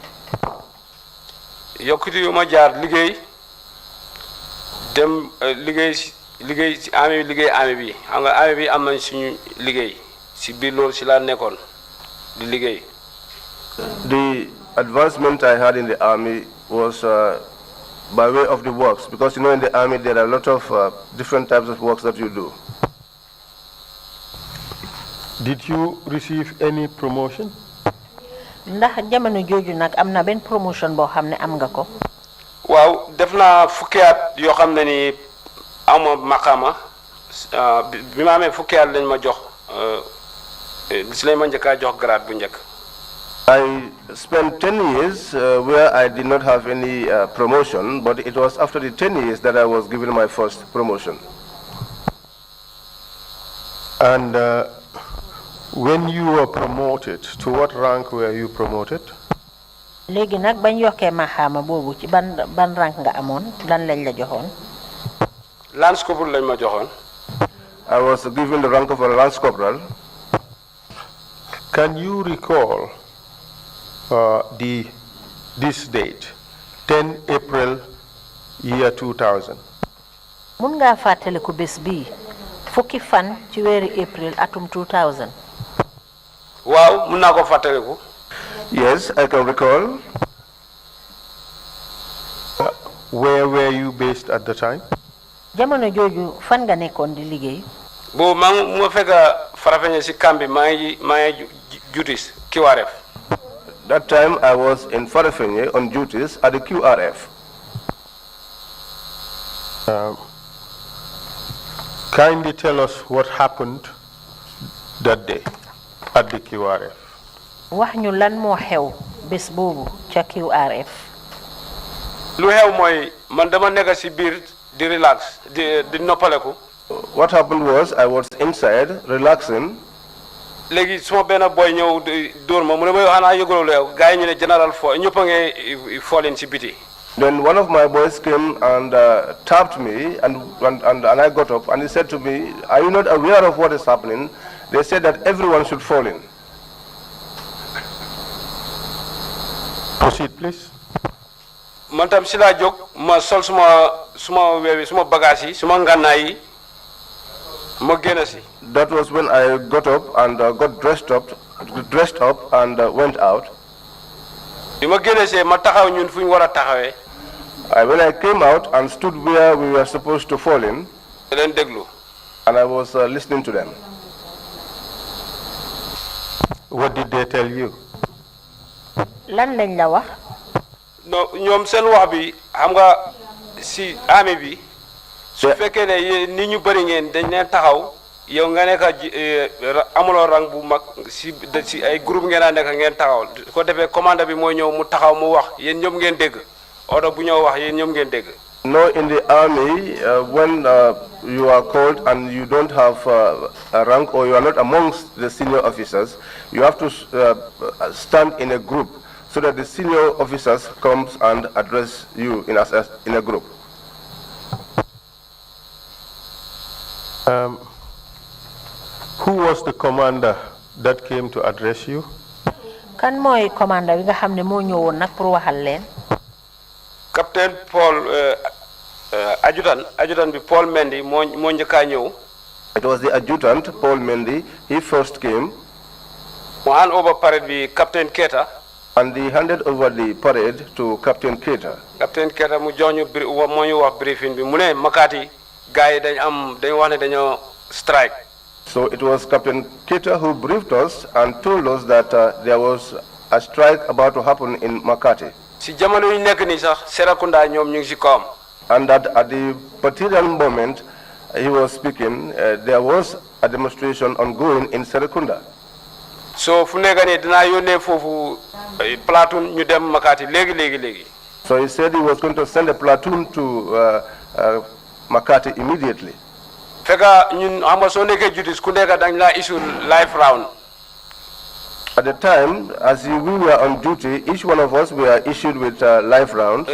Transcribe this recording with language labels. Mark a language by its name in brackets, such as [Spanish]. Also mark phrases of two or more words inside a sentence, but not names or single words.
[Wolof] Yokkute yu ma jaar liggéey dem liggéey ci army bi xam nga army bi am nañ suñu liggéey ci biir loolu ci la nekkoon di liggéey. [English] The advancement I had in the army was by way of the works, because you know in the army there are a lot of different types of works that you do. Did you receive any promotion? [Wolof] Ndax jamono joju nak amna ben promotion bo xamne am nga ko? Waaw def na fukki at yo xamne ni amo makama bi ma amé fukki at lañ ma jox ci lañ ma ñëka jox grade bu ñëk. [English] I spent 10 years where I did not have any promotion, but it was after the 10 years that I was given my first promotion. And when you were promoted, to what rank were you promoted? [Wolof] Légui nak bañ yoké mahama bobu ci ban rank nga amone lan lañ la joxone? [English] Lance corporal [Wolof] lañ ma joxone. [English] I was given the rank of a lance corporal. Can you recall this date, 10 April year 2000? [Wolof] Mun nga fatale ko bes bi fukki fan ci wéru April atum 2000. Waaw mun na ko fatale ko. [English] Yes, I can recall. Where were you based at the time? [Wolof] Jamono joju fan nga nekkon di liggéey? Bo mo fekk Farafeñe ci camp bi may duties QRF. [English] That time I was in Farafeñe on duties at the QRF. Kindly tell us what happened that day at the QRF. [Wolof] Wax ñu lan mo xew bes bobu ca QRF. Lu xew moy man dama nekk ci biir di relax di noppaleku. [English] What happened was I was inside relaxing. [Wolof] Legi suma benn boy ñew door ma mu ne ma xana yegolo lew gaay ñu ne general fo ñepp nga fallen ci biti. [English] Then one of my boys came and tapped me and I got up and he said to me, "Are you not aware of what is happening? They said that everyone should fall in." Proceed, please. [Wolof] Man tam ci la jog ma sol suma wewi suma bagage yi suma nganaay yi. [English] That was when I got up and got dressed up dressed up and went out. When I came out and stood where we were supposed to fall in, and I was listening to them. What did they tell you? [Wolof] Lan lañ la wax? No, ñoom seen wax bi xam nga si armée bi su fekkee ne ni ñu bëri ngeen dañ leen taxaw yow nga nekk amuloo rang bu mag si ay groupe ngeen a nekk ngeen taxaw ko defee commande bi mooy ñëw mu taxaw mu wax yéen ñoom ngeen dégg oto bu ñëw wax yéen ñoom ngeen dégg. [English] No, in the army, when you are called and you don't have a rank or you are not amongst the senior officers, you have to stand in a group so that the senior officers comes and address you in a group. Who was the commander that came to address you? [Wolof] Kan mooy commander bi nga xam ne moo ñëwoon nag pour waxal leen. Captain Paul adjutant bi Paul Mendy moo njëkkaa ñëw. [English] It was the adjutant Paul Mendy. He first came. [Wolof] Mu [English] hand over parade [Wolof] bi Captain Keita. [English] And he handed over the parade to Captain Keita. [Wolof] Captain Keita mu jox ñu moo ñu wax briefing bi mu ne Makati gars yi dañ wax ne dañoo strike. [English] So it was Captain Keita who briefed us and told us that there was a strike about to happen in Makati. [Wolof] Si jamono yu nekk ni sax Serekunda ñoom ñu ngi si kawam. [English] And that at the particular moment he was speaking, there was a demonstration ongoing in Serekunda. [Wolof] So fu nekk ni dinaa yónnee foofu platoon ñu dem Makati léegi. [English] So he said he was going to send a platoon to Makati immediately. [Wolof] Fekka ñun xam nga soo nekkee justice ku nekk dañ la [English] issue life round. At the time, as we were on duty, each one of us were issued with life rounds.